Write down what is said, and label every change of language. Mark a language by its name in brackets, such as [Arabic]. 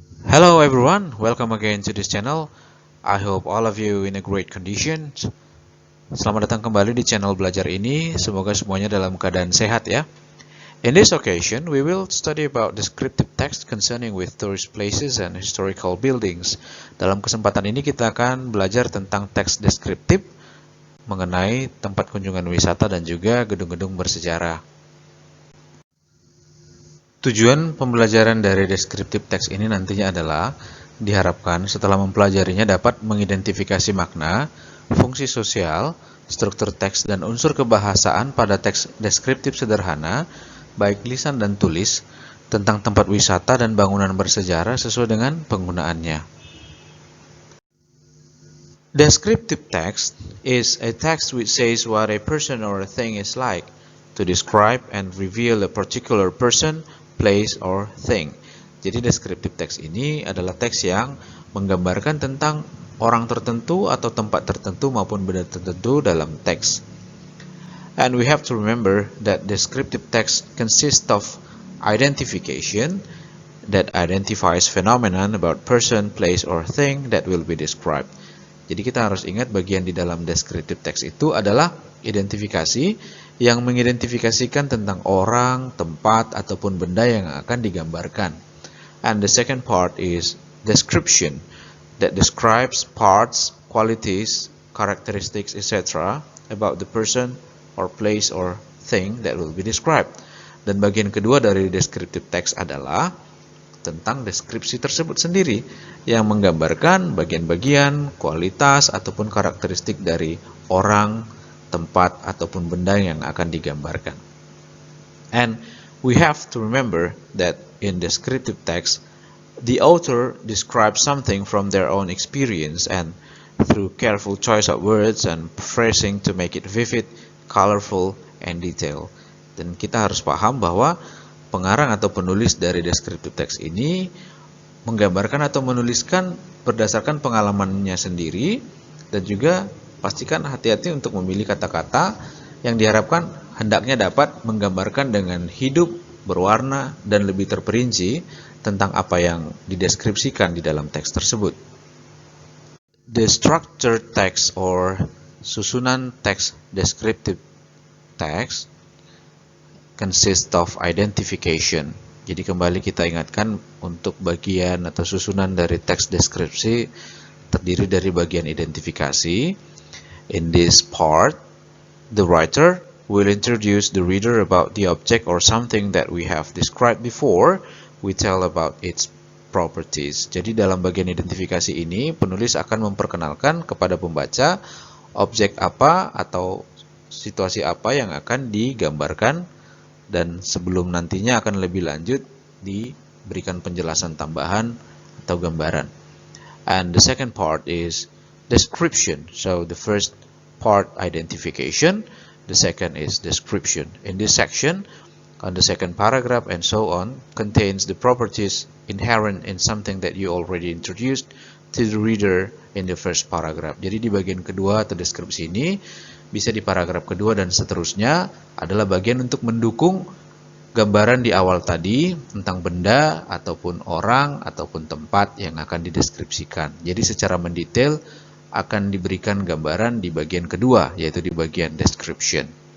[English] Hello everyone, welcome again to this channel. I hope all of you in a great condition. [Indonesian] Selamat datang kembali di channel belajar ini. Semoga semuanya dalam keadaan sehat ya. [English] In this occasion, we will study about descriptive text concerning with tourist places and historical buildings. [Indonesian] Dalam kesempatan ini kita akan belajar tentang teks deskriptif mengenai tempat kunjungan wisata dan juga gedung-gedung bersejarah. Tujuan pembelajaran dari descriptive text ini nantinya adalah diharapkan setelah mempelajarinya dapat mengidentifikasi makna, fungsi sosial, struktur teks, dan unsur kebahasaan pada teks deskriptif sederhana, baik lisan dan tulis, tentang tempat wisata dan bangunan bersejarah sesuai dengan penggunaannya. [English] Descriptive text is a text which says what a person or a thing is like, to describe and reveal a particular person, place, or thing. [Indonesian] Jadi descriptive text ini adalah teks yang menggambarkan tentang orang tertentu atau tempat tertentu maupun benda tertentu dalam teks. [English] And we have to remember that descriptive text consists of identification that identifies phenomenon about person, place, or thing that will be described. [Indonesian] Jadi kita harus ingat bagian di dalam descriptive text itu adalah identifikasi yang mengidentifikasikan tentang orang, tempat, ataupun benda yang akan digambarkan. [English] And the second part is description that describes parts, qualities, characteristics, etc. about the person or place or thing that will be described. [Indonesian] Dan bagian kedua dari descriptive text adalah tentang deskripsi tersebut sendiri yang menggambarkan bagian-bagian, kualitas, ataupun karakteristik dari orang, tempat, ataupun benda yang akan digambarkan. [English] And we have to remember that in descriptive text, the author describes something from their own experience and through careful choice of words and phrasing to make it vivid, colorful, and detailed. [Indonesian] Dan kita harus paham bahwa pengarang atau penulis dari descriptive text ini menggambarkan atau menuliskan berdasarkan pengalamannya sendiri, dan juga pastikan hati-hati untuk memilih kata-kata yang diharapkan hendaknya dapat menggambarkan dengan hidup, berwarna, dan lebih terperinci tentang apa yang dideskripsikan di dalam teks tersebut. [English] The structured text or [Indonesian] susunan teks [English] descriptive text consists of identification. [Indonesian] Jadi kembali kita ingatkan untuk bagian atau susunan dari teks deskripsi terdiri dari bagian identifikasi. [English] In this part, the writer will introduce the reader about the object or something that we have described before. We tell about its properties. [Indonesian] Jadi dalam bagian identifikasi ini, penulis akan memperkenalkan kepada pembaca objek apa atau situasi apa yang akan digambarkan, dan sebelum nantinya akan lebih lanjut diberikan penjelasan tambahan atau gambaran. [English] And the second part is description. So the first part identification, the second is description. In this section, on the second paragraph and so on, contains the properties inherent in something that you already introduced to the reader in the first paragraph. [Indonesian] Jadi di bagian kedua atau deskripsi ini, bisa di paragraf kedua dan seterusnya, adalah bagian untuk mendukung gambaran di awal tadi tentang benda ataupun orang ataupun tempat yang akan dideskripsikan. Jadi secara mendetail akan diberikan gambaran di bagian kedua, yaitu di bagian description.